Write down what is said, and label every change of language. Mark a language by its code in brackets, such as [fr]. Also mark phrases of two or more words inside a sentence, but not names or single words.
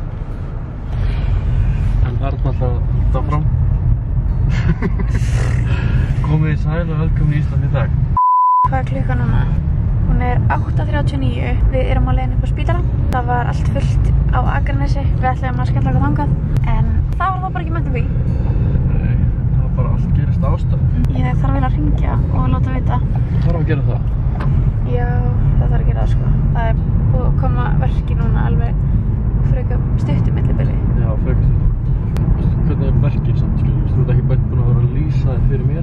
[is] En Arna alltaf að halda fram. Komið í sæl og velkomin í Ísland í dag. Hvað er klukkan núna? Hún er 8:39. Við erum á leiðinni upp á spítalann. Það var allt fullt á Akranesi. Við ætluðum að skella okkur þangað. En það var bara ekki [en] meant to be. [is] Nei, það var bara allt gerist ástæðu. Ég þarf vel að hringja og láta vita. Þú þarf að gera það? Já, það þarf að gera það, sko. Það er búið að koma verki núna alveg frekar stuttu millibili. Já, frekar stuttu. Hvernig er verkið samt, skilur? Þú ert ekki búin að vera að lýsa þér fyrir mér?